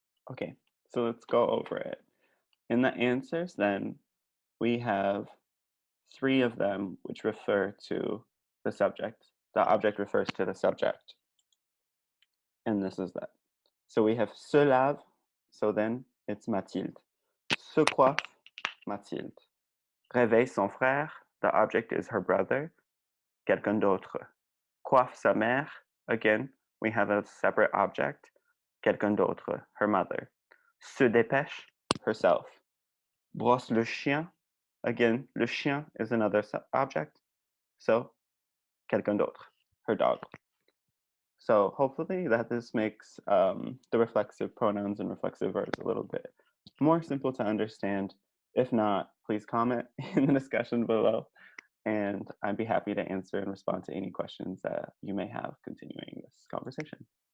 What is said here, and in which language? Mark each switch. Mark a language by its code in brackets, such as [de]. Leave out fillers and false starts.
[en] Okay, so let's go over it. In the answers, then, we have 3 of them which refer to the subject. The object refers to the subject. And this is that. So we have [fr] se lave, [en] so then it's Mathilde. [fr] Se coiffe, Mathilde. Réveille son frère, [en] the object is her brother, [fr] quelqu'un d'autre. Coiffe sa mère, [en] again, we have a separate object, [fr] quelqu'un d'autre, [en] her mother. [fr] Se dépêche, [en] herself. [fr] Brosse le chien, again, le chien [en] is another object, so [fr] quelqu'un d'autre, [en] her dog. So hopefully that this makes the reflexive pronouns and reflexive verbs a little bit more simple to understand. If not, please comment in the discussion below, and I'd be happy to answer and respond to any questions that you may have continuing this conversation.